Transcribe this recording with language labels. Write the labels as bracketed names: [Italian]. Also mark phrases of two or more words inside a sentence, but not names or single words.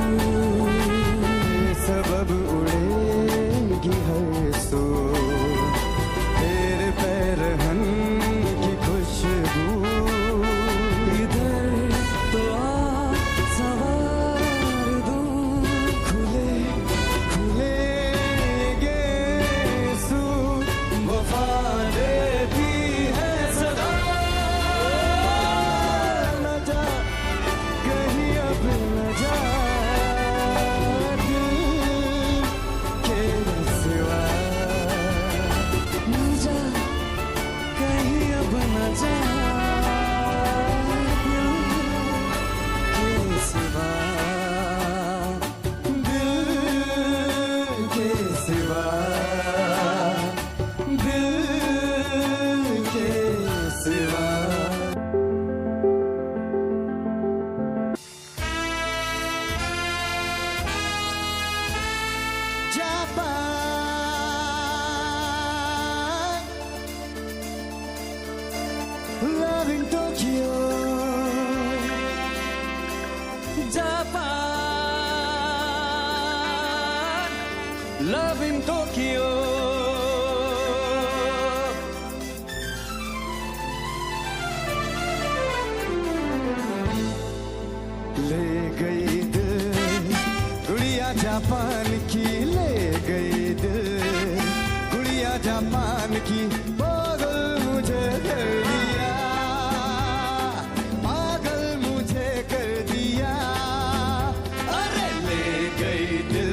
[Hindi] सबब उड़ेगी हर सू तेरे पैरहन की खुशबू इधर तो आ सवार दूं खुले खुले गेसू वफा देती है सदा न जा कहीं अब न जा दिल के सिवा न जा कहीं अब न जा दिल के सिवा दिल के सिवा दिल के सिवा [English] Japan, love in Tokyo. Japan, love in Tokyo. [Hindi] ले गई दिल गुड़िया जापान की ले गई दिल गुड़िया जापान की पागल मुझे कर दिया पागल मुझे कर दिया अरे ले गई दिल